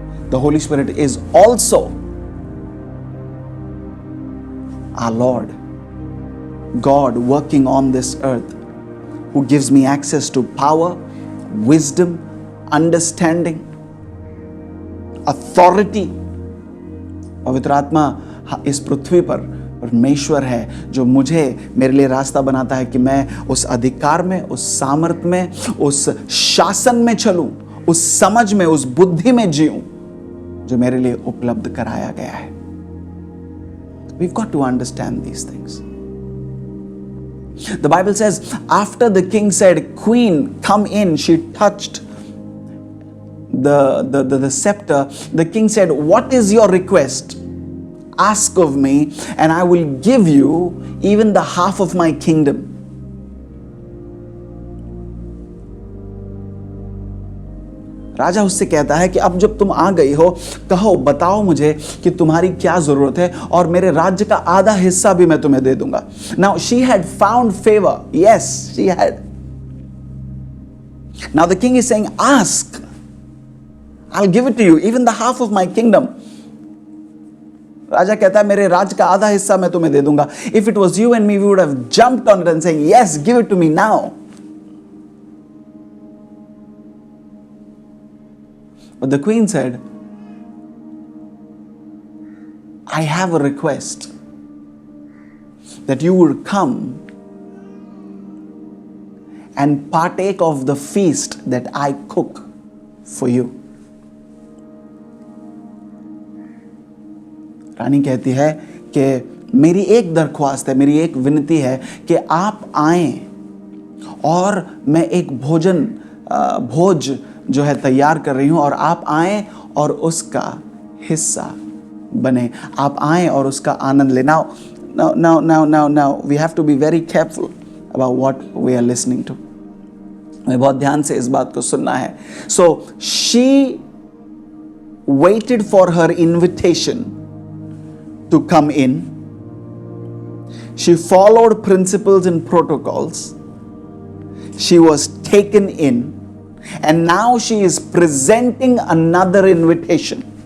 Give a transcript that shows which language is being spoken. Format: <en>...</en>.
<en>The Holy Spirit is also our Lord, God working on this earth, who gives me access to power, wisdom, understanding, authority.</en> <hi>पवित्र आत्मा इस पृथ्वी पर परमेश्वर है जो मुझे मेरे लिए रास्ता बनाता है कि मैं उस अधिकार में, उस सामर्थ में, उस शासन में चलूं, उस समझ में, उस बुद्धि में जीऊं जो मेरे लिए उपलब्ध कराया गया है.</hi> <en>We've got to understand these things. The Bible says, after the king said, Queen, come in, she touched the scepter. The king said, what is your request? Ask of me, and I will give you even the half of my kingdom.</en> <hi>राजा उससे कहता है कि अब जब तुम आ गई हो, कहो, बताओ मुझे कि तुम्हारी क्या जरूरत है और मेरे राज्य का आधा हिस्सा भी मैं तुम्हें दे दूंगा.</hi> <en>Now she had found favor. Yes, she had. Now the king is saying, ask. I'll give it to you, even the half of my kingdom.</en> <hi>राजा कहता है मेरे राज्य का आधा हिस्सा मैं तुम्हें दे दूंगा.</hi> <en>If it was you and me, we would have jumped on it and saying, yes, give it to me now. But the queen said, I have a request that you would come and partake of the feast that I cook for you.</en> <hi>रानी कहती है कि मेरी एक दरख्वास्त है, मेरी एक विनती है कि आप आएं और मैं एक भोज जो है तैयार कर रही हूं और आप आएं और उसका हिस्सा बने, आप आएं और उसका आनंद लें.</hi> <en>Now we have to be very careful about what we are listening to.</en> <hi>हमें बहुत ध्यान से इस बात को सुनना है.</hi> <en>So she waited for her invitation to come in. She followed principles and protocols. She was taken in, and now she is presenting another invitation.</en>